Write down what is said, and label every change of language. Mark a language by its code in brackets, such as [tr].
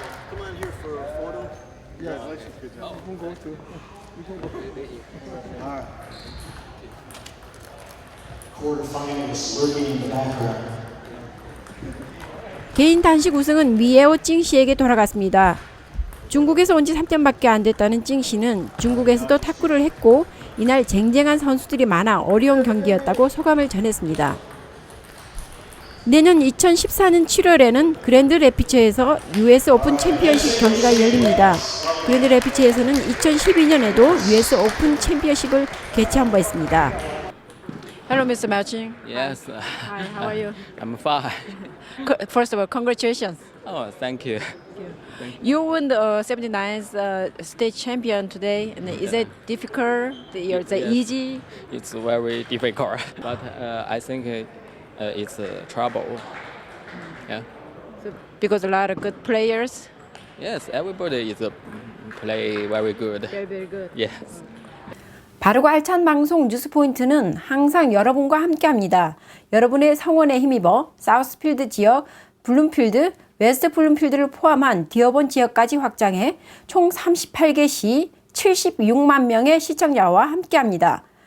[en] Come on here for a photo. Yeah, you can go too. You can go. All right. Quarterfinalists lurking in the background. [ko] 개인 단식 우승은 위에오 찡씨에게 돌아갔습니다. 중국에서 온 지 3년밖에 안 됐다는 찡씨는 중국에서도 탁구를 했고 이날 쟁쟁한 선수들이 많아 어려운 경기였다고 소감을 전했습니다. 내년 2014년 7월에는 그랜드 레피츠에서 US 오픈 챔피언십 경기가 열립니다. 그랜드 레피츠에서는 2012년에도 US 오픈 챔피언십을 개최한 바 있습니다. [en] Hello, Mr. Malching. Yes. Hi, how are you? I'm fine. First of all, congratulations. Oh, thank you. You won the 79th state champion today. And is it difficult? Is it easy? It's very difficult, but I think it's trouble. Yeah. So, because a lot of good players. Yes, everybody is play very good. Very good. Yes. [ko] 바르고 알찬 방송 뉴스포인트는 항상 여러분과 함께합니다. 여러분의 성원에 힘입어 사우스필드 지역, 블룸필드, 웨스트 블룸필드를 포함한 디어본 지역까지 확장해 총 38개 시 76만 명의 시청자와 함께합니다.